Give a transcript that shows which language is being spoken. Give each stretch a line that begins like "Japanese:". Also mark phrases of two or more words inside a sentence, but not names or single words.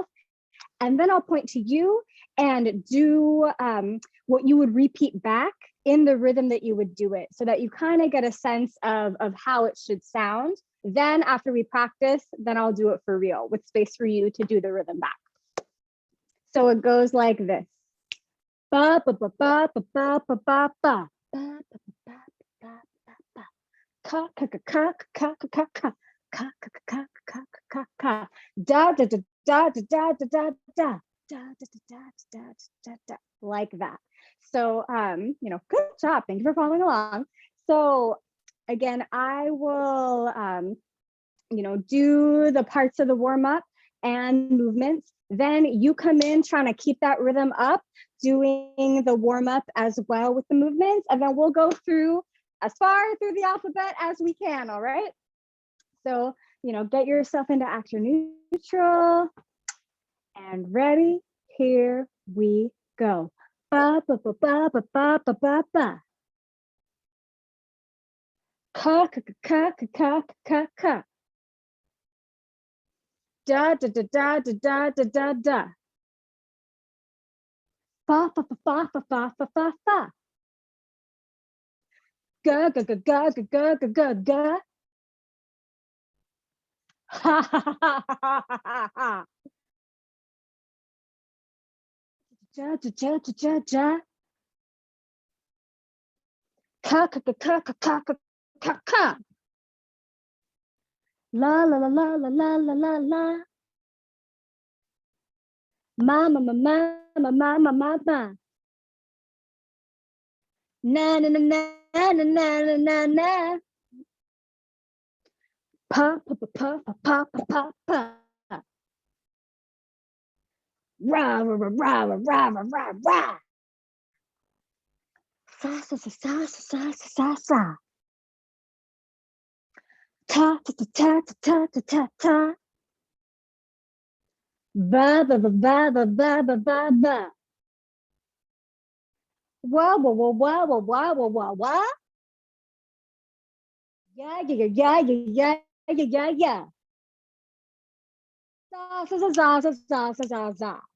English: And then I'll point to you and do what you would repeat back in the rhythm that you would do it, so that you kind of get a sense of how it should sound. Then after we practice, then I'll do it for real with space for you to do the rhythm back. So it goes like this. Ba ba ba ba ba ba ba ba ba. Ba ba ba ba ba ba. Ka ka ka ka ka ka ka ka. Ka ka ka ka ka ka. Da da da da da da da da da da da da da da, like that. So good job. Thank you for following along. So again, I will do the parts of the warm-up and movements. Then you come in trying to keep that rhythm up, doing the warm-up as well with the movements, and then we'll go through as far through the alphabet as we can. All right. So get yourself into actor neutral and ready. Here we go. Ba ba ba ba ba ba ba ba ba. Ka ka ka ka ka ka ka. Da da da da da da da da da. Fa fa fa fa fa fa fa fa fa. Ga ga ga ga ga ga ga ga ga. Ha ha ha ha ha ha ha. Ja ja ja ja ja ja. Ka ka ka ka ka ka ka ka ka. La la la la la la la la la. Ma ma ma ma ma ma ma ma ma. Na na na na na na na na na. Pa pa pa pa pa pa pa pa. Ra ra ra ra ra ra ra ra ra. Sa sa sa sa sa sa sa sa. Ta ta ta ta ta ta ta ta. Ba ba ba ba ba ba ba ba ba. Wah wah wah wah wah wah wah wah wah. Yeah yeah yeah yeah yeah yeah yeah yeah. Za za za za za za za za.